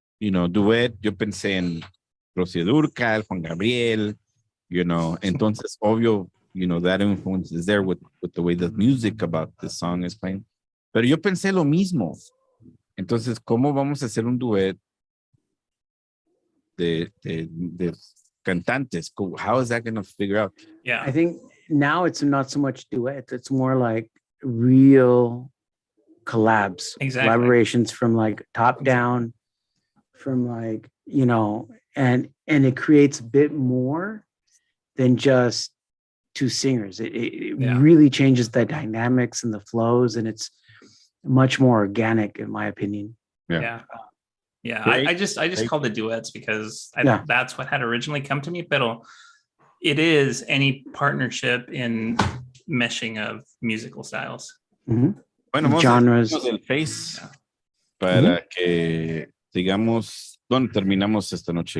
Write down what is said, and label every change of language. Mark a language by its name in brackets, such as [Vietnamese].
[English] duet, [Spanish] yo pensé en Rocío Dúrcal, Juan Gabriel, entonces, obvio, [English] that influence is there with the way the music about the song is playing. [Spanish] Pero yo pensé lo mismo. Entonces, ¿cómo vamos a hacer un duet de cantantes? [English] How is that going to figure out? Yeah. I think now it's not so much duets. It's more like real collabs, Exactly. collaborations from like top down, from like, and it creates a bit more than just two singers. It really changes the dynamics and the flows, and it's much more organic, in my opinion. Yeah. I just called it duets because that's what had originally come to me. Pero it is any partnership in meshing of musical styles. Mm-hmm. [Spanish] Bueno, vamos [English] genres. [Spanish] A el Face para que digamos dónde terminamos esta noche.